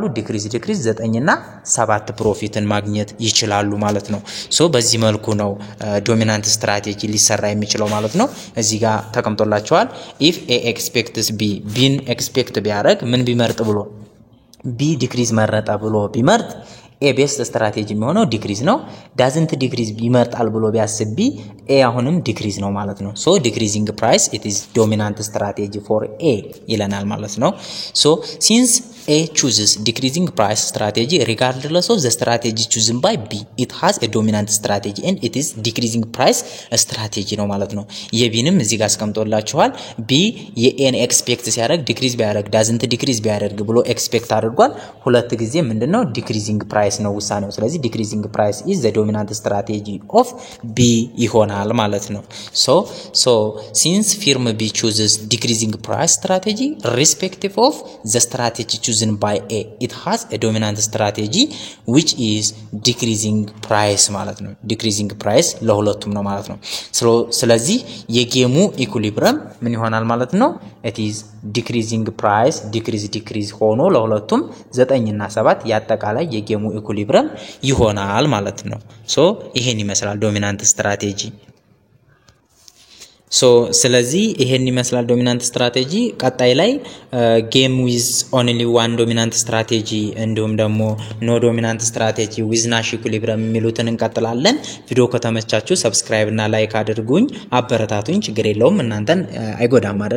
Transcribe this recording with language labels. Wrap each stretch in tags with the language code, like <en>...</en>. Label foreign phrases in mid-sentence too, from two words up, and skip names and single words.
<am>ዲክሪዝ 9 እና 7 ፕሮፊትን ማግኘት ይችላሉ ማለት ነው። ሶ በዚህ መልኩ ነው</am> <en>dominant strategy</en> <am>ሊሰራ የሚችለው ማለት ነው። እዚህ ጋር ተቀምጦላችኋል።</am> <en>if A expects B</en> <am>ቢን ኤክስፔክት ቢያደርግ ምን ቢመርጥ ብሎ ቢ ዲክሪዝ መረጠ ብሎ ቢመርጥ ኤ</am> <en>best strategy</en> <am>የሚሆነው ዲክሪዝ ነው።</am> <en>doesn't decrease</en> <am>ይመርጣል ብሎ ቢያስብ ቢ ኤ አሁንም ዲክሪዝ ነው ማለት ነው።</am> <en>so decreasing price it is dominant strategy for A</en> <am>ይለናል ማለት ነው።</am> <en>so since A chooses decreasing price strategy regardless of the strategy chosen by B, it has a dominant strategy and it is decreasing price strategy</en> <am>ነው ማለት ነው። የቢንም እዚህ ጋር አስቀምጦላችኋል። ቢ የኤን ኤክስፔክት ሲያደርግ ዲክሪዝ ቢያደርግ</am> <en>doesn't decrease</en> <am>ቢያደርግ ብሎ ኤክስፔክት አድርጓል። ሁለት ጊዜ ምንድነው ዲክሪዚንግ</am> <en>ፕራይስ</en> <am>ነው ውሳኔው። ስለዚህ</am> <en>decreasing price is the dominant strategy of B</en> <am>ይሆናል ማለት ነው።</am> <en>so since firm B chooses decreasing price strategy irrespective of the strategy chosen by A, it has a dominant strategy which is decreasing price</en> <am>ማለት ነው።</am> <en>decreasing price</en> <am>ለሁለቱም ነው ማለት ነው። ስለዚህ የጌሙ ኢኩሊብረም ምን ይሆናል ማለት ነው?</am> <en>it is decreasing price decrease</en> <am>ሆኖ ለሁለቱም 9 እና 7 ያጠቃላይ የጌሙ ኢኩሊብረም ይሆናል ማለት ነው። ይሄን ይመስላል</am> <en>dominant strategy።</en> <am>ስለዚህ ይሄን ይመስላል</am> <en>dominant strategy።</en> <am>ቀጣይ ላይ</am> <en>game with only one dominant strategy</en> <am>እንዲሁም ደግሞ</am> <en>no dominant strategy with Nash equilibrium</en> <am>የሚሉትን እንቀጥላለን። ቪዲዮ ከተመቻችሁ ሰብስክራይብ እና ላይክ አድርጉኝ፣ አበረታቱኝ። ችግር የለውም እናንተን አይጎዳም አይደለ?</am>